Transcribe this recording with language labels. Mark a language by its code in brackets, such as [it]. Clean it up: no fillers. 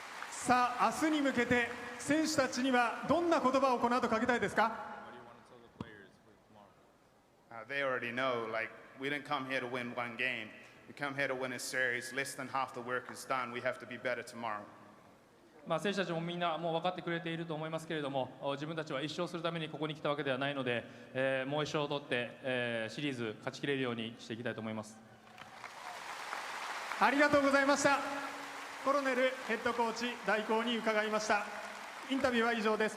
[ja] さあ明日に向けて選手たちにはどんな言葉をこの後かけたいですか？ [en] They already know, like, we didn't come here to win one game. We come here to win a series. Less than half the work is done. We have to be better tomorrow. [ja] 選手たちもみんなもう分かってくれていると思いますけれども、自分たちは一勝するためにここに来たわけではないので、もう一勝を取って、シリーズ勝ちきれるようにしていきたいと思います。ありがとうございました。コロネルヘッドコーチ代行に伺いました。インタビューは以上です。